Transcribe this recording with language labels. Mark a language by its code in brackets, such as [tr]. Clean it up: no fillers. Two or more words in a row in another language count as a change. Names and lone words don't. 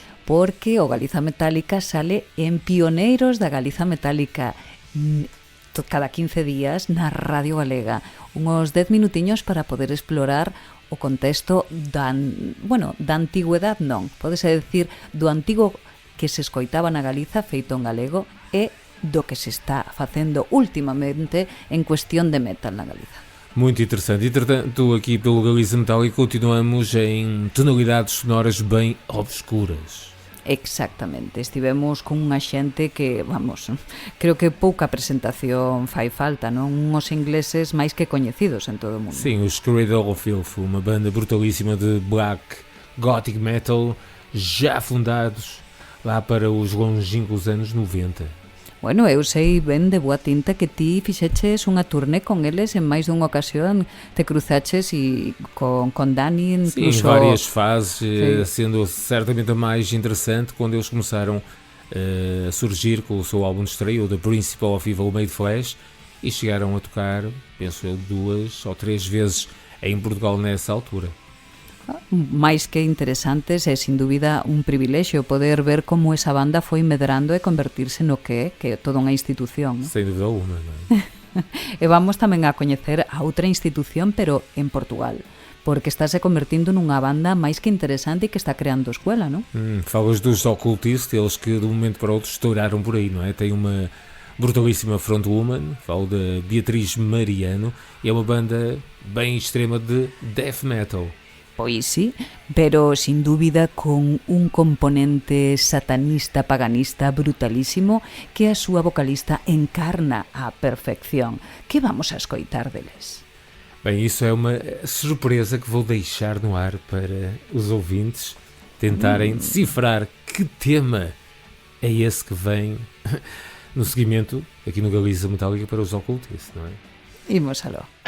[gl] Porque o Galiza Metálica sale en Pioneiros da Galiza Metálica cada 15 días na Radio Galega, unos 10 minutiños para poder explorar o contexto da antigüedade non, podese decir do antigo que se escoitaba na Galiza feito en galego e do que se está facendo últimamente en cuestión de metal na Galiza. [pt] Muito interessante. Entretanto, aqui pelo Galiza Metálica continuamos em tonalidades sonoras bem obscuras. [gl] Exactamente, estivemos con unha xente que, vamos, creo que pouca presentación fai falta, non? Uns ingleses máis que coñecidos en todo o mundo. [pt] Sim, os Cradle of Filth, uma banda brutalíssima de black gothic metal, já fundados lá para os longínquos anos 90. [gl] Bueno, eu sei ben de boa tinta que ti fixeches unha turné con eles en máis dunha ocasión, te cruzaches e con Dani [pt] Sim, em [gl] incluso... [pt] várias fases, Sim. sendo certamente a mais interessante quando eles começaram a surgir com o seu álbum de estreia, o The Principle of Evil Made Flesh, e chegaram a tocar, penso eu, 2 ou 3 vezes em Portugal nessa altura. [gl] máis que interesantes, é sin dúbida un privilexio poder ver como esa banda foi medrando e convertirse no que é toda unha institución, non? [pt] Sem dúvida alguma, não é? [gl] E vamos tamén a coñecer a outra institución, pero en Portugal, porque estáse convertindo nunha banda máis que interesante e que está creando escuela, non? [pt] Falas dos Occultist, eles que de um momento para o outro estouraram por aí, não é? Tem uma brutalíssima frontwoman, falo da Beatriz Mariano, e é uma banda bem extrema de death metal. [gl] Pois sí, pero sin dúbida con un componente satanista, paganista brutalísimo que a súa vocalista encarna á perfección. Que vamos a escoitar deles? [pt] Bem, isso é uma surpresa que vou deixar no ar para os ouvintes tentarem decifrar que tema é esse que vem no seguimento aqui no Galiza Metálica para os Occultists, não é? [gl] Imos aló.